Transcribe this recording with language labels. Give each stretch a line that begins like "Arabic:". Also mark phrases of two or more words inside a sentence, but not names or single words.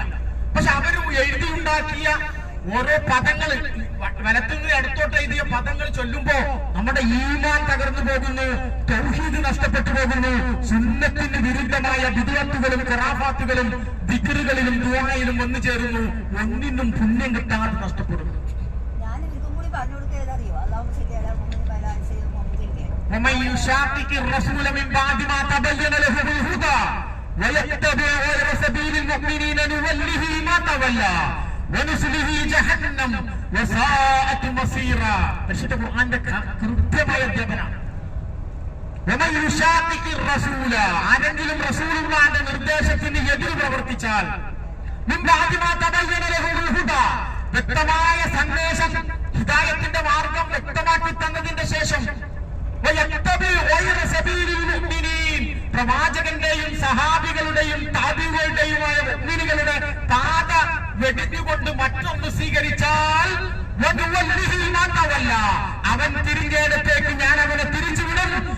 Malayalam: പക്ഷെ അവര് എഴുതിയുണ്ടാക്കിയ ഓരോ പദങ്ങൾ, വലത്തുനിന്ന് അടുത്തോട്ട് എഴുതിയ പദങ്ങൾ ചൊല്ലുമ്പോ നമ്മുടെ ഈമാൻ തകർന്നു പോകുന്നു, തൗഹീദ് നഷ്ടപ്പെട്ടു പോകുന്നു. സുന്നത്തിന് വിരുദ്ധമായ ബിദ്അത്തുകളും ഖുറാഫാത്തുകളും ദിക്റുകളിലും ദുആയിലും വന്നു ചേരുന്നു. ഒന്നിനും പുണ്യം കിട്ടാതെ നഷ്ടപ്പെടുന്നു.
Arabic: ومن يشاقق الرسول من بعد ما تبين له الهدى ويتبع غير سبيل المؤمنين نوله ما تولى ونصله جهنم وساءت مصيرا.
Malayalam: പരിശുദ്ധ ഖുർആന്റെ കൃത്യമായ അധ്യാപനമാണ്.
Arabic: ومن يشاقق الرسول,
Malayalam: ആരെങ്കിലും റസൂലുള്ളാഹിന്റെ നിർദ്ദേശത്തിന് എതിര് പ്രവർത്തിച്ചാൽ,
Arabic: من بعد ما تبين له الهدى,
Malayalam: വ്യക്തമായ സന്ദേശം, ഹിദായത്തിന്റെ മാർഗം വ്യക്തമാക്കി തന്നതിന്റെ ശേഷം, പ്രവാചകന്റെയും സഹാബികളുടെയും താബികളുടെയുമായ മുഅ്മിനുകളുടെ പാത വെടിഞ്ഞുകൊണ്ട് മറ്റൊന്ന് സ്വീകരിച്ചാൽ, അവൻ തിരിഞ്ഞേടത്തേക്ക് ഞാൻ അവനെ തിരിച്ചുവിടും.